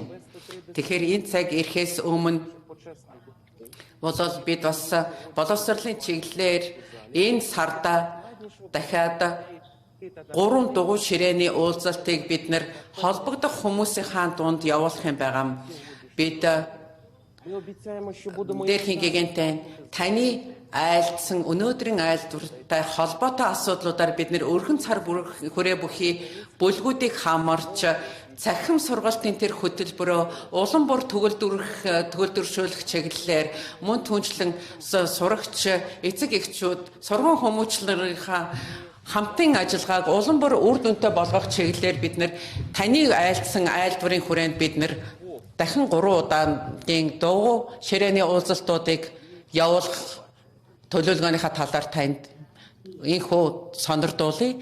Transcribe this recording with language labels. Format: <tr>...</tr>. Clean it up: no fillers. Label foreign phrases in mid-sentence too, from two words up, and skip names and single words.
<mn>Тэгэхээр энэ цаг ирэхээс өмнө болол бид бас боловсруулалтын чиглэлээр энэ сарда дахиад 3 дугуй ширээний уулзалтыг бид нэр холбогдох хүмүүсийн дунд явуулах юм байгаа. Бид</mn> <uk>ми обіцяємо, що будемо</uk> <mn>Дээрхийн Гэгээнтэн таны айлдсан өнөөдрийн айлдвартай холбоотой асуудлуудаар бид нэр өргөн цар хүрээ бүхий бүлгүүдийг хамарч цахим сургалтын тэр хөтөлбөрөө улам бүр төгөлдөршүүлэх чиглэлээр мөн түнчлэн сурагч эцэг эхчүүд сургууль хүмүүжлэрийнхаа хамтын ажиллагааг улам бүр үр дүнтэй болгох чиглэлээр бид нэр таны айлдсан айлдварын хүрээнд бид нэр дахин 3 удаагийн дугуй ширээний уулзалтуудыг явуулах төлөвлөгөөнийхөө талаар танд энэхүү сонирдуулъя.</mn>